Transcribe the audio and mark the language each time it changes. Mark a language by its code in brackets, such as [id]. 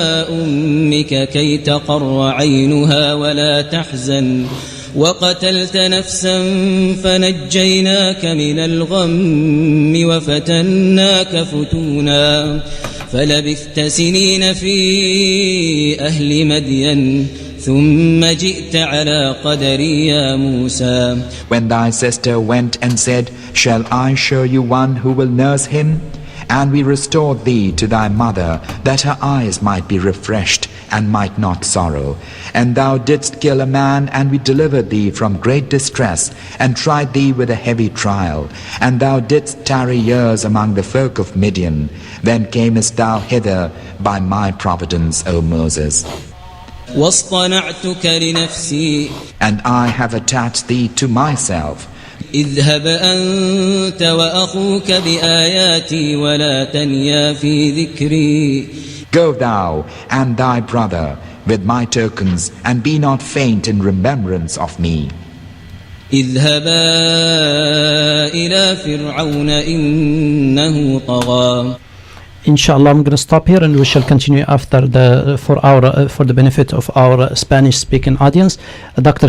[ar] أمك كي تقر عينها ولا تحزن وقتلت نفسا فنجيناك من الغم وفتناك فتونا فلبثت سنين في أهل مدين ثم جئت على قدري يا موسى. [en] When thy sister went and said, shall I show you one who will nurse him? And we restored thee to thy mother, that her eyes might be refreshed and might not sorrow. And thou didst kill a man, and we delivered thee from great distress, and tried thee with a heavy trial. And thou didst tarry years among the folk of Midian. Then camest thou hither by my providence, O Moses. [ar] واصطنعتك لنفسي. [en] And I have attached thee to myself. [ar] اذهب أنت وأخوك بآياتي ولا تنيا في ذكري. [en] Go thou and thy brother with my tokens, and be not faint in remembrance of me. [ar] اذهبا إلى فرعون إنه طغى. [en] Inshallah, I'm going to stop here and we shall continue after for the benefit of our Spanish-speaking audience. Dr.